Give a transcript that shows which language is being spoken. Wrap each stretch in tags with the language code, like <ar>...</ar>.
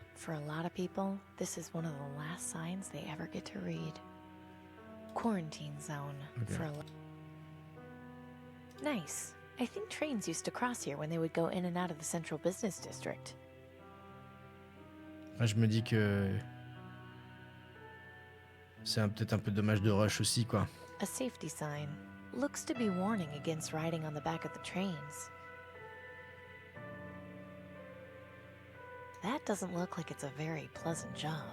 <en>For a lot of people, this is one of the last signs they ever get to read. Quarantine zone. Okay. For a Nice. I think trains used to cross here when they would go in and out of the central business district.</en> <fr>Moi, je me dis que c'est peut-être un peu dommage de rush aussi quoi.</fr> <en>A safety sign. Looks to be warning against riding on the back of the trains. That doesn't look like it's a very pleasant job.</en>